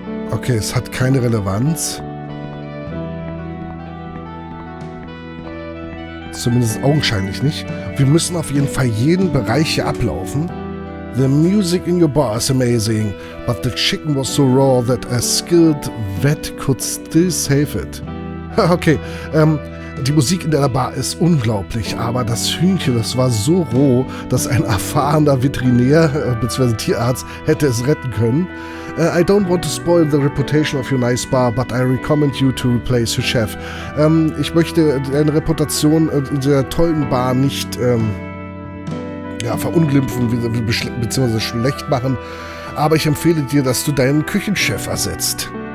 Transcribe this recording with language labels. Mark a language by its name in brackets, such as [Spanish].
[German] Okay, es hat keine Relevanz. Zumindest augenscheinlich nicht. Wir müssen auf jeden Fall jeden Bereich hier ablaufen. [English] The music in your bar is amazing, but the chicken was so raw that a skilled vet could still save it. [German] Okay, die Musik in der Bar ist unglaublich, aber das Hühnchen, das war so roh, dass ein erfahrener Veterinär bzw. Tierarzt hätte es retten können. [English] I don't want to spoil the reputation of your nice bar, but I recommend you to replace your chef. [German] Ich möchte deine Reputation dieser tollen Bar nicht verunglimpfen bzw. schlecht machen, aber ich empfehle dir, dass du deinen Küchenchef ersetzt.